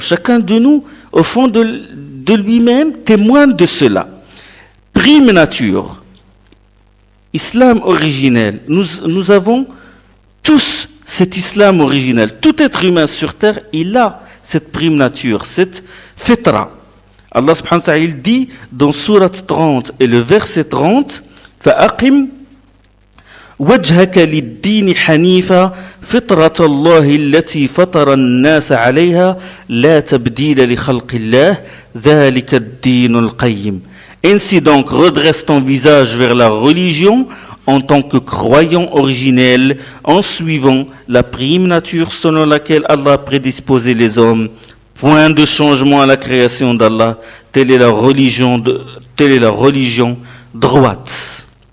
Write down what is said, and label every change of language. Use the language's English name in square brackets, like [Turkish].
[French] Chacun de nous, au fond de lui-même, témoigne de cela. Prime nature, islam originel. Nous avons tous cet islam originel. Tout être humain sur terre, il a cette prime nature, cette fitra. Allah subhanahu wa ta'ala il dit dans Surat 30 et le verset 30, [Arabic] فَأَقِمْ وجهك للدين حنيفا فطرة الله التي فطر الناس عليها لا تبديل لخلق الله ذلك الدين القيم. [French] Ainsi donc redresse ton visage vers la religion en tant que croyant originel en suivant la prime nature selon laquelle Allah a prédisposé les hommes. Point de changement à la création d'Allah, telle est la religion droite.